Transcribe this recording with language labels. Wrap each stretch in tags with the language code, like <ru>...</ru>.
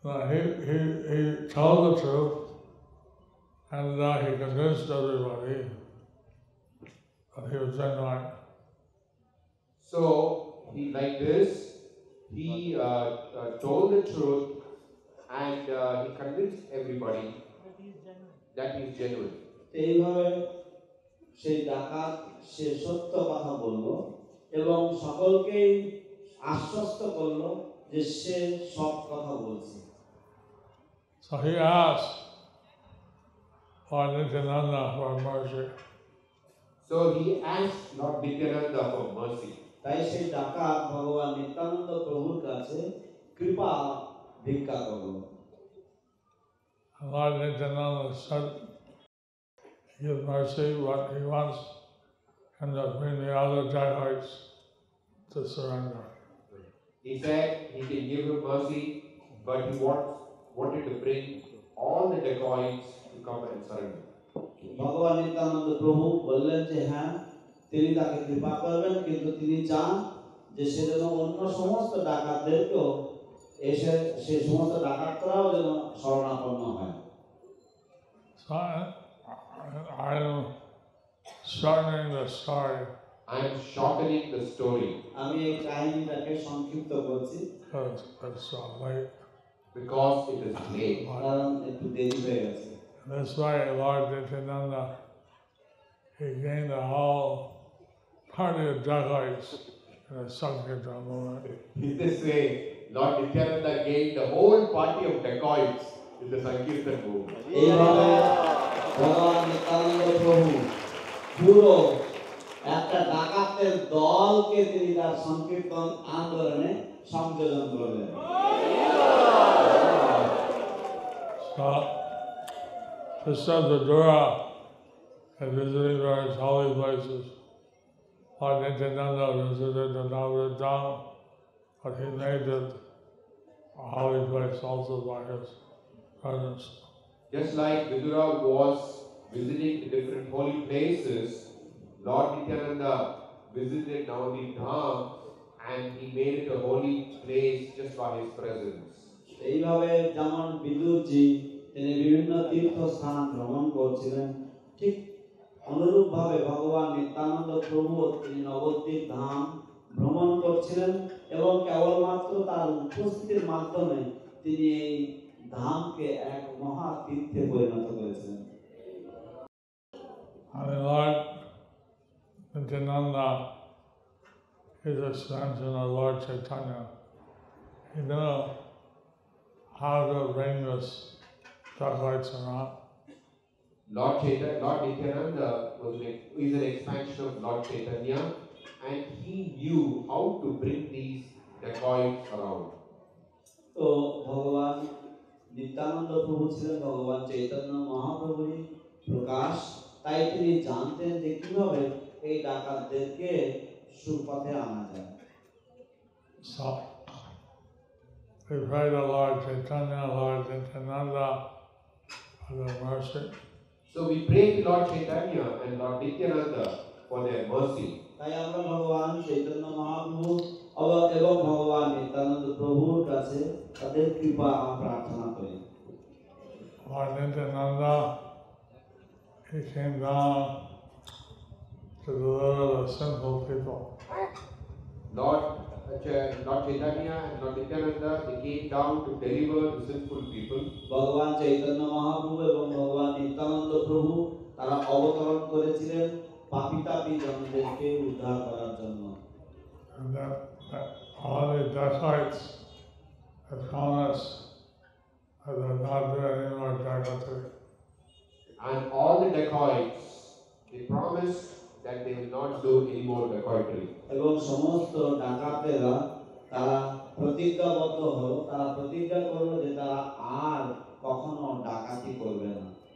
<en>He told the truth, and he convinced everybody that he was genuine. So he like this, he told the truth and he convinced everybody that he is genuine.</en> <bn>এইভাবে সেই ডাকাত সে সত্য কথা বলল এবং সকলকেই আশ্বস্ত করল যে সে সৎ কথা বলছে।</bn> <en>So he asked Lord Nityananda for mercy. So he asked Lord Nityananda for mercy.</en> <bn>তাই সেই ডাকাত ভগবান নিত্যানন্দ প্রভুর কাছে কৃপা ভিক্ষা করল।</bn> <en>Lord Nityananda said, give mercy, what he wants, and to bring the other dacoits to surrender. He said he can give him mercy, but he wanted to bring all the dacoits to come and surrender.</en> <bn>ভগবান নিত্যানন্দ প্রভু বললেন যে হ্যাঁ তিনি তাকে কৃপা করবেন, কিন্তু তিনি চান যে সে যেন অন্য সমস্ত ডাকাতদেরকেও এসে সেই সমস্ত ডাকাতরাও যেন শরণাপন্ন হয়।</bn> <en>So I'm shortening the story. I am shortening the story</en> <bn>আমি এই কাহিনীটাকে সংক্ষিপ্ত করছি</bn> <en>Because it's late. because it is late.</en> <bn>কারণ একটু দেরি হয়ে গেছে।</bn> <en>That's why Lord Nityananda, he gained a whole party of dacoits in the Sankirtan movement. In this way, Lord Nityananda gained the whole party of dacoits in the Sankirtan movement.</en> <bn>এইভাবে ভগবান নিত্যানন্দ প্রভু পুরো একটা ডাকাতের দলকে তিনি তার সংকীর্তন আন্দোলনে সংযোজন করলেন।</bn> <en>So, just as the Dura is visiting various holy places, Lord Nityananda visited the Navadvip Dham, but he made it a holy place also by his presence. Just like Vidura was visiting the different holy places, Lord Nityananda visited Navadvip Dham and he made it a holy place just by his presence.</en> <bn>এইভাবে যেমন বিদুরজি তিনি বিভিন্ন তীর্থস্থান ভ্রমণ করছিলেন, ঠিক অনুরূপভাবে ভগবান নিত্যানন্দ প্রভু তিনি নবদ্বীপ ধাম ভ্রমণ করছিলেন এবং কেবলমাত্র তার উপস্থিতির মাধ্যমে তিনি এই ধামকে এক মহা তীর্থে পরিণত করেছিলেন।</bn> <en>And Lord Nityananda is a extension of Lord Chaitanya. He knew how to bring this dacoits around. Lord Nityananda is an expansion of Lord Chaitanya and he knew how to bring these dacoits around.</en> <bn>তো ভগবান নিত্যানন্দ প্রভু ছিলেন ভগবান চৈতন্য মহাপ্রভুরই প্রকাশ, তাই তিনি জানতেন যে কিভাবে এই ডাকাতদেরকে সুপথে আনা যায়।</bn> <en>So we pray to Lord Chaitanya, Lord Nityananda for their mercy. So we pray to Lord Chaitanya and Lord Nityananda for their mercy.</en> <bn>তাই আমরা ভগবান চৈতন্য মহাপ্রভু এবং ভগবান নিত্যানন্দ প্রভুর কাছে তাদের কৃপা প্রার্থনা করি।</bn> <en>Lord Nityananda, he came down to deliver the sinful people. Lord Chaitanya and Lord Nityananda, they came down to deliver the sinful people.</en> <bn>ভগবান চৈতন্য মহাপ্রভু এবং ভগবান নিত্যানন্দ প্রভু তারা অবতরণ করেছিলেন পাপী জনদেরকে উদ্ধার করার জন্য।</bn> <en>And that all the dacoits have promised that they'll not do any more dacoity. And all the dacoits, they promised that they will not do any more dacoitry.</en> <bn>এবং সমস্ত ডাকাতেরা তারা প্রতিজ্ঞাবদ্ধ হলো, তারা প্রতিজ্ঞা করলো যে তারা আর কখনো ডাকাতি করবে না।</bn>